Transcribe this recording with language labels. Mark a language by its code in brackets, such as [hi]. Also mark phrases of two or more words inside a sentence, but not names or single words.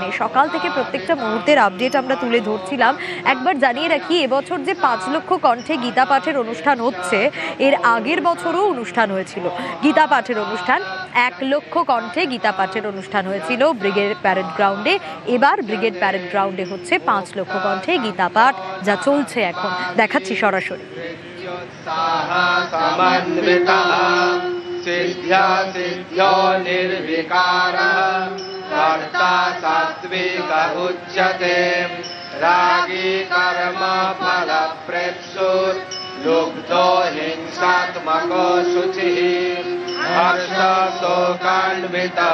[bn] সকাল থেকে প্রত্যেকটা মুহূর্তের আপডেট আমরা তুলে ধরছিলাম। একবার জানিয়ে রাখি, এবছর যে 5 লক্ষ কণ্ঠে গীতা পাঠের অনুষ্ঠান হচ্ছে, এর আগের বছরও অনুষ্ঠান হয়েছিল গীতা পাঠের অনুষ্ঠান। 1 লক্ষ কণ্ঠে গীতা পাঠের অনুষ্ঠান হয়েছিল ব্রিগেড প্যারেড গ্রাউন্ডে। এবার ব্রিগেড প্যারেড গ্রাউন্ডে হচ্ছে 5 লক্ষ কণ্ঠে গীতা পাঠ, যা চলছে এখন দেখাচ্ছি সরাসরি। [sa] सिद्ध्या सिद्ध्यो निर्विकारः कर्ता सात्विक उच्यते रागी कर्म फलप्रेप्सुः लुब्धो हिंसात्मको शुचिः हर्ष शोकान्वितः